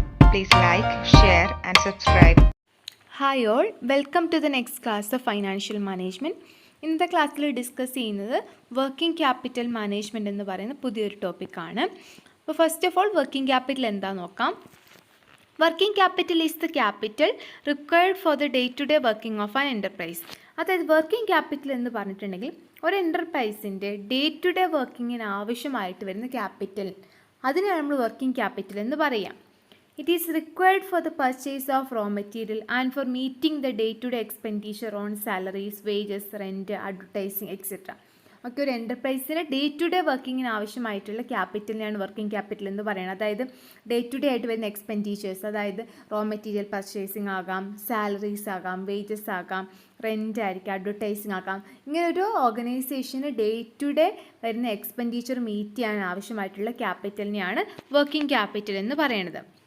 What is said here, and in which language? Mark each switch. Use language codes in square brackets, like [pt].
[en] Please like, share, and subscribe. Hi all, welcome to the next class of financial management. [ml] ഇന്നത്തെ ക്ലാസ്സിൽ discuss ചെയ്യുന്നത് working capital management എന്ന് പറയുന്ന പുതിയൊരു ടോപ്പിക്കാണ്. അപ്പോൾ first of all working capital എന്താണെന്ന് നോക്കാം. [en] Working capital is the capital required for the day to day working of an enterprise. [ml] അതായത് വർക്കിംഗ് ക്യാപിറ്റൽ എന്ന് പറഞ്ഞിട്ടുണ്ടെങ്കിൽ ഒരു എൻ്റർപ്രൈസിൻ്റെ ഡേ ടു ഡേ വർക്കിങ്ങിന് ആവശ്യമായിട്ട് വരുന്ന ക്യാപിറ്റൽ, അതിനാണ് നമ്മൾ വർക്കിംഗ് ക്യാപിറ്റൽ എന്ന് പറയാം. [en] It is required for the purchase of raw material and for meeting the day-to-day expenditure on salaries, wages, rent, advertising, etc. [ml] ഒക്കെ ഒരു എൻ്റർപ്രൈസിന് ഡേ ടു ഡേ വർക്കിങ്ങിന് ആവശ്യമായിട്ടുള്ള ക്യാപിറ്റലിനെയാണ് വർക്കിംഗ് ക്യാപിറ്റൽ എന്ന് പറയുന്നത്. അതായത് ഡേ ടു ഡേ ആയിട്ട് വരുന്ന എക്സ്പെൻഡിച്ചേഴ്സ്, അതായത് റോ മെറ്റീരിയൽ പർച്ചേസിങ് ആകാം, സാലറീസ് ആകാം, വേജസ് ആകാം, റെൻ്റ് ആയിരിക്കാം, അഡ്വർടൈസിങ് ആകാം. ഇങ്ങനെ ഒരു ഓർഗനൈസേഷന് ഡേ ടു ഡേ വരുന്ന എക്സ്പെൻഡിച്ചർ മീറ്റ് ചെയ്യാൻ ആവശ്യമായിട്ടുള്ള ക്യാപിറ്റലിനെയാണ് വർക്കിംഗ് ക്യാപിറ്റൽ എന്ന് പറയുന്നത്.